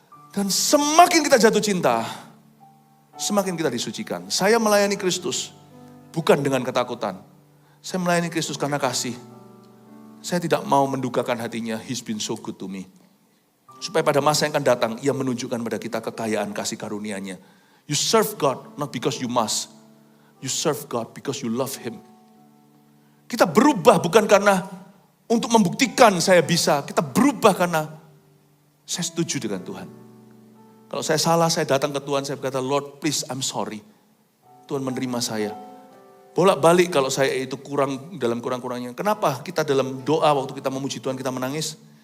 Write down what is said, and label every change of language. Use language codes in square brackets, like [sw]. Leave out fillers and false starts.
[id] Dan semakin kita jatuh cinta, semakin kita disucikan. Saya melayani Kristus bukan dengan ketakutan. Saya melayani Kristus karena kasih. Saya tidak mau mendukakan hatinya. [en] He's been so good to me. [id] Supaya pada masa yang akan datang, ia menunjukkan pada kita kekayaan kasih karunia-Nya. [en] You serve God not because you must. You serve God because you love Him. [id] Kita berubah bukan karena untuk membuktikan saya bisa. Kita berubah karena saya setuju dengan Tuhan. Kalau saya salah, saya datang ke Tuhan, saya berkata, [en] Lord please I'm sorry. [id] Tuhan menerima saya. Bolak-balik kalau saya itu kurang dalam kurang-kurangnya. Kenapa kita dalam doa waktu kita memuji Tuhan kita menangis?